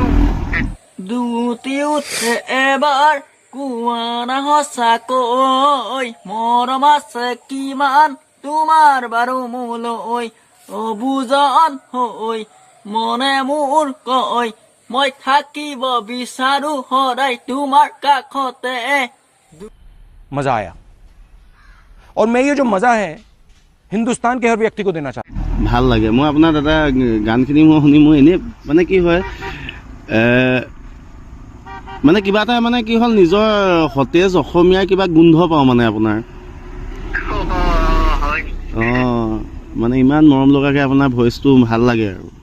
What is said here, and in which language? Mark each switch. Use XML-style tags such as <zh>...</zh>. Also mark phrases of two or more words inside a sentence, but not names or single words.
<as>দুটি উঠে এবাৰ কোৱা না সঁচাকৈ মৰম আছে কিমান তোমাৰ বাৰু মোলৈ অবুজন হৈ মনে মোৰ কয় মই থাকিব বিচাৰো সদায় তোমাৰ কাষতে।</as> <hi>मजा आया और मैं ये जो मजा है हिंदुस्तान के हर व्यक्ति को देना चाहता हूं।</hi> <as>ভাল লাগে। মই আপোনাৰ দাদা গানখিনি মই শুনি মোৰ এনেই মানে কি হয়, মানে কিবা এটা মানে কি হ'ল, নিজৰ সতেজ অসমীয়াৰ কিবা গোন্ধ পাওঁ মানে আপোনাৰ। মানে ইমান মৰম লগাকে আপোনাৰ ভইচটো ভাল লাগে আৰু।</as>